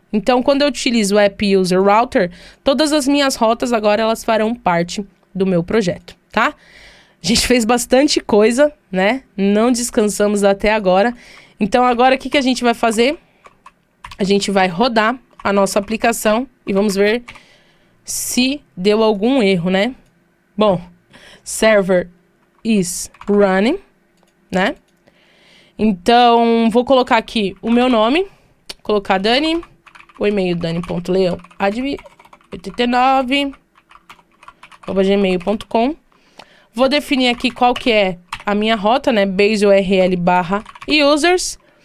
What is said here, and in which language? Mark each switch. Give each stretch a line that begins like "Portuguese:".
Portuguese: Então, quando eu utilizo o App User Router, todas as minhas rotas agora elas farão parte do meu projeto, tá? A gente fez bastante coisa, né? Não descansamos até agora. Então, agora o que a gente vai fazer? A gente vai rodar a nossa aplicação e vamos ver se deu algum erro, né? Bom,
English: server is running, né?
Portuguese: Então, vou colocar aqui o meu nome, colocar Dani, o e-mail dani.leão89@gmail.com. Vou definir aqui qual que é a minha rota, né? Base URL barra users.